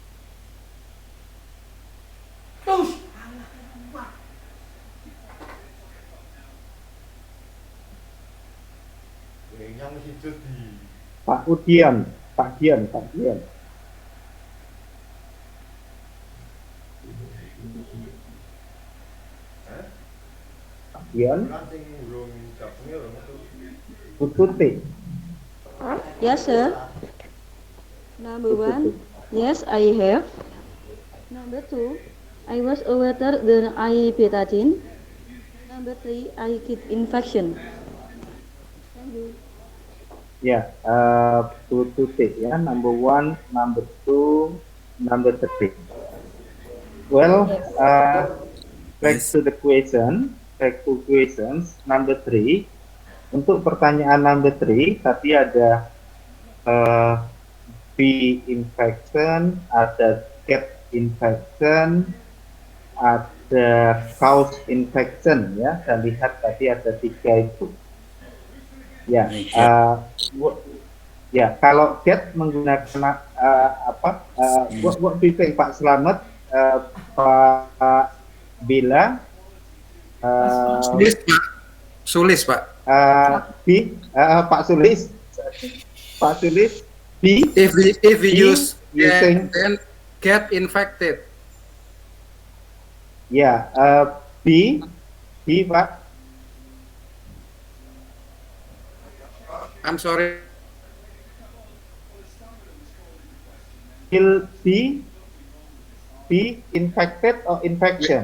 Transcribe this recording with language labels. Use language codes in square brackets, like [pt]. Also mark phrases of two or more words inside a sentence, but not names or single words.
[id] Pak Udian, Pak Dian. Pak Dian. Pututi. [en] Yes, sir. Number 1, yes, I have. Number 2, I was aware then I betadine. Number 3, I get infection. Thank you. [id] Ya, Pututi ya. [en] Number 1, number 2, number 3. Well, back to the question. Back to questions number 3. [id] Untuk pertanyaan number 3 tadi ada [en] bee infection, [id] ada [en] cat infection, [id] ada [en] cows infection [id] ya. Saya lihat tadi ada 3 itu. Ya, ya kalau cat menggunakan [en] what do you think, [id] Pak Slamet, Pak Bila, Sulis, Pak. Pak Sulis. Pak Sulis. [en] If we use using then get infected. [id] Ya, B Pak. [en] I'm sorry. Will be infected or infection?